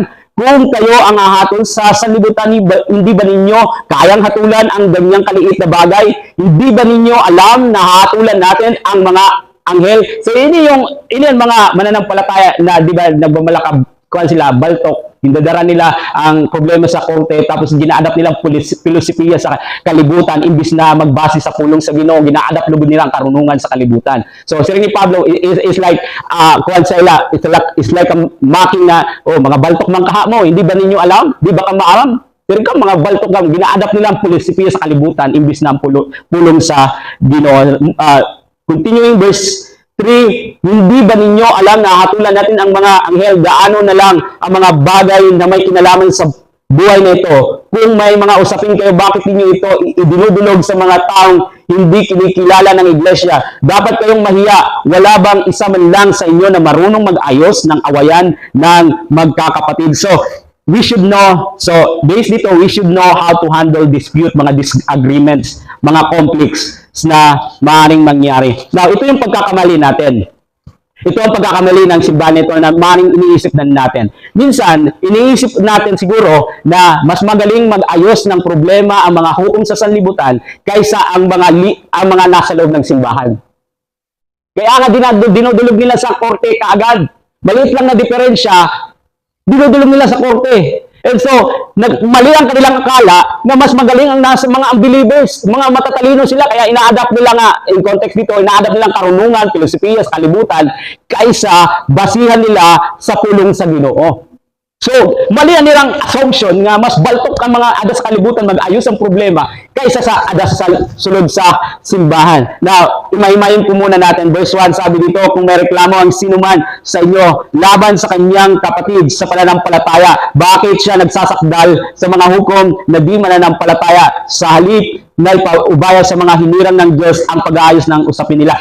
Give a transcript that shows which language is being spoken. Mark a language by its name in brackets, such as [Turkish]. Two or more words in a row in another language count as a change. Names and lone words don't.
[Filipino] Kung kayo ang hahatol sa sanlibutan, hindi ba ninyo kayang hatulan ang ganyang kaliit na bagay? Hindi ba ninyo alam na hatulan natin ang mga anghel? So, ini yung mga mananampalataya na, di ba, nagmamalakab, kuhan sila, baltok, hindadara nila ang problema sa korte, tapos gina-adapt nilang filosofiya sa kalibutan, imbis na magbase sa [Cebuano] pulong sa Ginoo, [Filipino] gina-adapt lubod nila ang karunungan sa kalibutan. So, si ni Pablo [English] is like, [Filipino] kuhan sila, [English] it's like a mocking [Filipino] na, oh, mga baltok ng kaha mo, hindi ba ninyo alam? Di ba ka maalam? Pero ka, mga baltok lang, gina-adapt nila ang filosofiya sa kalibutan, imbis na ang [Cebuano] pulong sa Ginoo. [English] Continuing verse 3, [Filipino] hindi ba ninyo alam na hatulan natin ang mga anghel, gaano na lang ang mga bagay na may kinalaman sa buhay na ito? Kung may mga usapin kayo, bakit ninyo ito idinudulog sa mga taong hindi kinikilala ng iglesia? Dapat kayong mahiya. Wala bang isa man lang sa inyo na marunong mag-ayos ng awayan ng magkakapatid? [English] So, we should know, so based [Filipino] dito, [English] we should know how to handle dispute, [Filipino] mga disagreements, mga conflicts na maaaring mangyari. Now, ito yung pagkakamali natin. Ito ang pagkakamali ng simbahan nito na maaaring iniisip na natin. Minsan, iniisip natin siguro na mas magaling mag-ayos ng problema ang mga hukom sa sanlibutan kaysa ang mga nasa loob ng simbahan. Kaya nga dinudulog nila sa korte kaagad. Maliit lang na diferensya, dinudulog nila sa korte. [English] And so, [Filipino] mali ang kanilang akala na mas magaling ang nasa mga unbelievers, mga matatalino sila, kaya ina-adapt nila nga, [English] in context [Filipino] dito, ina-adapt nilang karunungan, filosofiya, kalibutan, kaysa basihan nila [Cebuano] sa pulong sa Ginoo. [Filipino] So, mali ang nilang assumption nga mas baltok ang mga adas sa kalibutan mag-ayos ang problema kaysa sa adas sa [Cebuano] sulod sa simbahan. [Filipino] Now, imay-imayin po muna natin. Verse 1, sabi dito, kung may reklamo ang sinuman sa inyo laban sa kanyang kapatid sa pananampalataya, bakit siya nagsasakdal sa mga hukom na di mananampalataya? Sa halip na ipaubaya sa mga hinirang ng Diyos ang pag-aayos ng usapin nila.